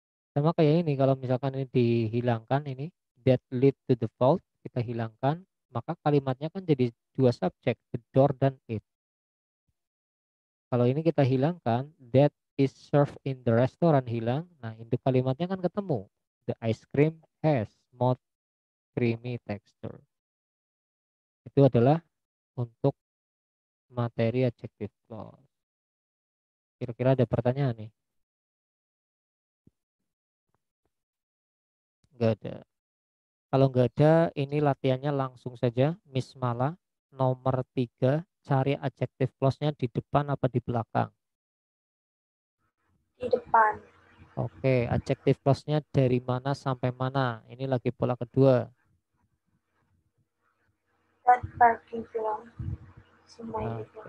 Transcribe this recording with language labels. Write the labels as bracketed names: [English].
[Indonesian] Sama kayak ini, kalau misalkan ini dihilangkan ini, [English] that lead to the vault, [Indonesian] kita hilangkan, maka kalimatnya kan jadi 2 subjek, the door dan it. Kalau ini kita hilangkan, [English] that is served in the restaurant, [Indonesian] hilang. Nah, induk kalimatnya kan ketemu. [English] The ice cream has smooth creamy texture. [Indonesian] Itu adalah untuk materi adjective clause. Kira-kira ada pertanyaan nih? Enggak ada. Kalau nggak ada, ini latihannya langsung saja. Miss Mala, nomor 3, cari adjective clause-nya di depan apa di belakang? Di depan. Oke, adjective clause-nya dari mana sampai mana? Ini lagi pola kedua. [English] That parking belong to my neighbor.